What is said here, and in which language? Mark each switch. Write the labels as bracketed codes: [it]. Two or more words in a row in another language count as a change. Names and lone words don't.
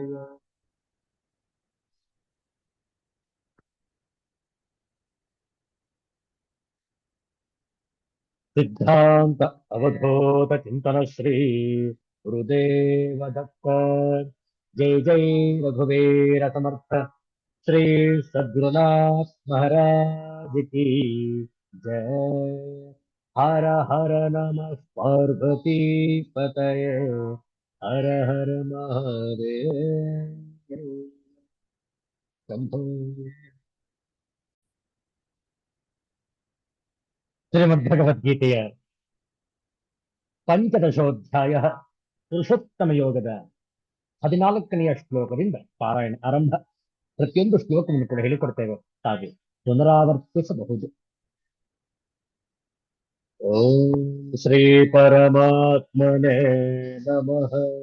[sa] ಸಿದ್ಧಾಂತ ಅವಧೂತ ಚಿಂತನ ಶ್ರೀ ಗುರುದೇವ ದತ್ತ ಜೈ ಜೈ ರಘುವೀರ ಸಮರ್ಥ ಶ್ರೀ ಸದ್ಗುರುನಾಥ ಮಹಾರಾज [hi] की जय [sa] हर हर नमः पार्वती पतये हर हर महादेव शंभो [kn] ಶ್ರೀಮದ್ಭಗವದ್ಗೀತೆಯ ಪಂಚದಶೋಧ್ಯಾಯ ಪುರುಷೋತ್ತಮ ಯೋಗದ 14ನೆಯ ಶ್ಲೋಕದಿಂದ ಪಾರಾಯಣ ಆರಂಭ. ಪ್ರತಿಯೊಂದು ಶ್ಲೋಕವನ್ನು ಕೂಡ ಹೇಳಿಕೊಡ್ತೇವೆ, ಹಾಗೆ ಪುನರಾವರ್ತಿಸಬಹುದು. [sa] ಓಂ ಶ್ರೀ ಪರಮಾತ್ಮನೇ ನಮಃ.